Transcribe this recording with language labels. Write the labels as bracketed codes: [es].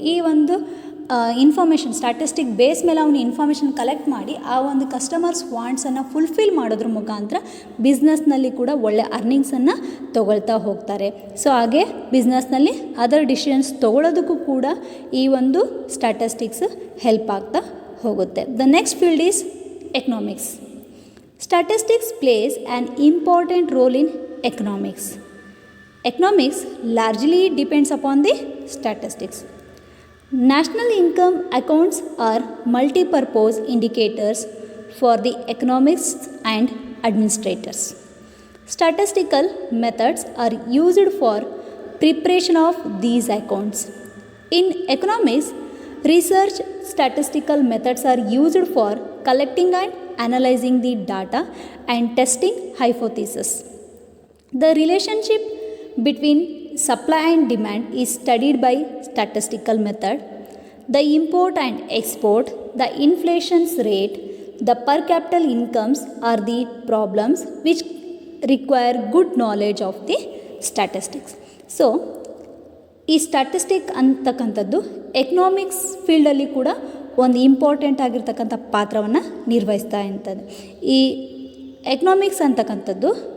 [kn] ಈ ಒಂದು information statistic base ಮೇಲೆ ಅವನು ಇನ್ಫಾರ್ಮೇಷನ್ ಕಲೆಕ್ಟ್ ಮಾಡಿ ಆ ಒಂದು ಕಸ್ಟಮರ್ಸ್ ವಾಂಟ್ಸನ್ನು ಫುಲ್ಫಿಲ್ ಮಾಡೋದ್ರ ಮುಖಾಂತರ ಬಿಸ್ನೆಸ್ನಲ್ಲಿ ಕೂಡ ಒಳ್ಳೆ ಅರ್ನಿಂಗ್ಸನ್ನು ತೊಗೊಳ್ತಾ ಹೋಗ್ತಾರೆ. ಸೊ ಹಾಗೆ ಬಿಸ್ನೆಸ್ನಲ್ಲಿ ಅದರ್ ಡಿಸಿಷನ್ಸ್ ತೊಗೊಳ್ಳೋದಕ್ಕೂ ಕೂಡ ಈ ಒಂದು ಸ್ಟ್ಯಾಟಿಸ್ಟಿಕ್ಸ್ ಹೆಲ್ಪ್ ಆಗ್ತಾ ಹೋಗುತ್ತೆ. [en] The next field is economics. Statistics plays an important role in economics. Economics largely depends upon the statistics. National income accounts are multi-purpose indicators for the economists and administrators. Statistical methods are used for preparation of these accounts. In economics, research statistical methods are used for collecting and analyzing the data and testing hypotheses. The relationship between supply and demand is studied by statistical method. The import and export, the inflation rate, the per capita incomes are the problems which require good knowledge of the statistics. [kn] So, ಈ statistic ಅಂತಕ್ಕಂಥದ್ದು economics ಫೀಲ್ಡಲ್ಲಿ ಕೂಡ ಒಂದು important ಆಗಿರ್ತಕ್ಕಂಥ ಪಾತ್ರವನ್ನು ನಿರ್ವಹಿಸ್ತಾ ಇರ್ತದೆ. ಈ ಎಕನಾಮಿಕ್ಸ್ ಅಂತಕ್ಕಂಥದ್ದು